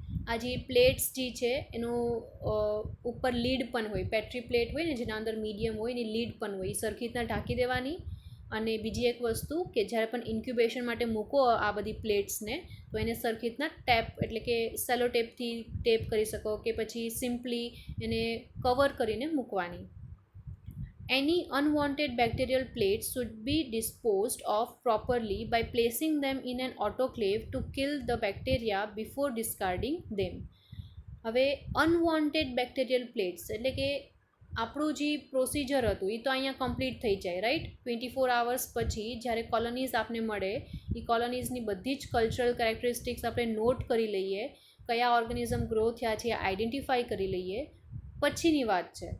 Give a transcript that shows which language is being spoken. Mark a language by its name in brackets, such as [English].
[Gujarati] આ જે પ્લેટ્સ જે છે એનું ઉપર લીડ પણ હોય, પેટ્રી પ્લેટ હોય ને જેના અંદર મીડિયમ હોય એની લીડ પણ હોય, એ સરખી રીતના ઢાંકી દેવાની. અને બીજી એક વસ્તુ કે જ્યારે પણ ઇન્ક્યુબેશન માટે મૂકો આ બધી પ્લેટ્સને તો એને સરખી રીતના ટેપ એટલે કે સેલો ટેપથી ટેપ કરી શકો કે પછી સિમ્પલી એને કવર કરીને મૂકવાની. [English] Any unwanted bacterial plates should be disposed of properly by placing them in an autoclave to kill the bacteria before discarding them. [Gujarati] હવે અનવોન્ટેડ બેક્ટેરિયલ પ્લેટ્સ એટલે કે આપણું જે પ્રોસિજર હતું એ તો અહીંયા કમ્પ્લીટ થઈ જાય, રાઈટ. 24 hours પછી જ્યારે કોલોનીઝ આપને મળે, એ કોલોનીઝની બધી જ કલ્ચરલ કેરેક્ટરિસ્ટિક્સ આપણે નોટ કરી લઈએ, કયા ઓર્ગેનિઝમ ગ્રો થયા છે આઈડેન્ટિફાઈ કરી લઈએ, પછીની વાત છે.